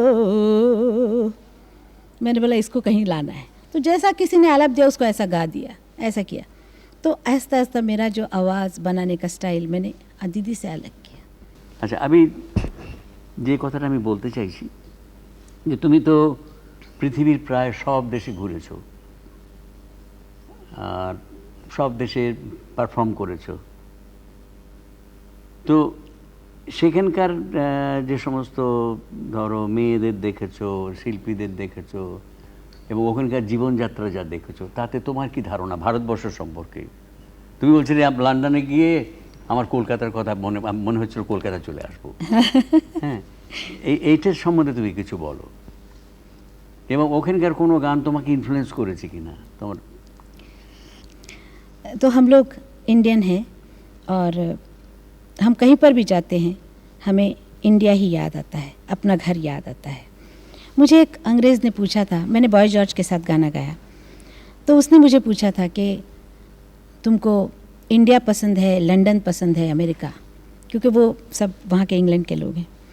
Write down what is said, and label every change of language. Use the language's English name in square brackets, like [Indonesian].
[Hindi] मैंने बोला इसको कहीं लाना है, तो जैसा किसी ने आलाप दिया उसको ऐसा गा दिया, ऐसा किया। तो आहिस्ता आहिस्ता मेरा जो आवाज़ बनाने का स्टाइल मैंने दीदी से अलग किया। [Bangla] আচ্ছা, আমি যে কথাটা আমি বলতে চাইছি যে তুমি তো পৃথিবীর প্রায় সব দেশে ঘুরেছো আর সব দেশে পারফর্ম করেছো, তো সেখানকার যে সমস্ত ধরো মেয়েদের দেখেছো, শিল্পীদের দেখেছো এবং ওখানকার জীবনযাত্রা যা দেখেছো, তাতে তোমার কি ধারণা ভারতবর্ষ সম্পর্কে? তুমি বলছিলে লন্ডনে গিয়ে আমার কলকাতার কথা মনে হচ্ছিল কলকাতা চলে আসবো। হ্যাঁ, এইটার সম্বন্ধে তুমি কিছু বলো, এবং ওখানকার কোনো গান তোমাকে ইনফ্লুয়েন্স করেছে কিনা তোমার? [Hindi] तो हम लोग इंडियन हैं और हम कहीं पर भी जाते हैं हमें इंडिया ही याद आता है, अपना घर याद आता है। मुझे एक अंग्रेज़ ने पूछा था, मैंने बॉय जॉर्ज के साथ गाना गाया, तो उसने मुझे पूछा था कि तुमको इंडिया पसंद है, लंदन पसंद है, अमेरिका, क्योंकि वो सब वहाँ के इंग्लैंड के लोग हैं।